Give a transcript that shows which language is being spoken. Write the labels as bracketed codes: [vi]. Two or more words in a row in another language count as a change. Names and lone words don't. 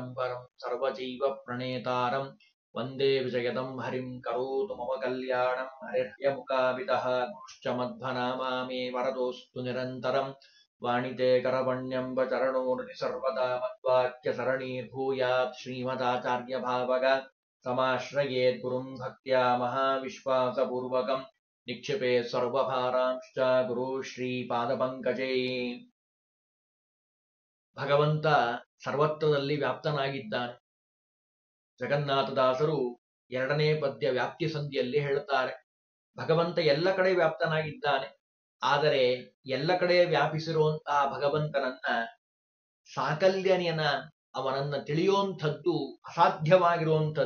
[sa] परं सर्वजीव प्रणेतारं वन्दे विजयदं हरिं करोतु मम कल्याणं हरिर्यमुकाविदः गुरुश्च मध्वनामा मे वरदोऽस्तु निरन्तरं वाणिते करवण्यम्ब चरणोर्नि सर्वदा मद्वाक्यसरणीर्भूयात् श्रीमदाचार्यभावग समाश्रयेत् गुरुं भक्त्या महाविश्वासपूर्वकं निक्षिपेत् सर्वभारांश्च गुरु ಶ್ರೀಪಾದಪಂಕಜೇ। [kn] ಭಗವಂತ ಸರ್ವತ್ರದಲ್ಲಿ ವ್ಯಾಪ್ತನಾಗಿದ್ದಾನೆ. ಜಗನ್ನಾಥದಾಸರು ಎರಡನೇ ಪದ್ಯ ವ್ಯಾಪ್ತಿ ಸಂಧಿಯಲ್ಲಿ ಹೇಳುತ್ತಾರೆ, ಭಗವಂತ ಎಲ್ಲ ಕಡೆ ವ್ಯಾಪ್ತನಾಗಿದ್ದಾನೆ. ಆದರೆ ಎಲ್ಲ ಕಡೆ ವ್ಯಾಪಿಸಿರುವಂತಹ ಭಗವಂತನನ್ನ ಸಾಕಲ್ಯನ ಅವನನ್ನ ತಿಳಿಯುವಂಥದ್ದು ಅಸಾಧ್ಯವಾಗಿರುವಂಥದ್ದು.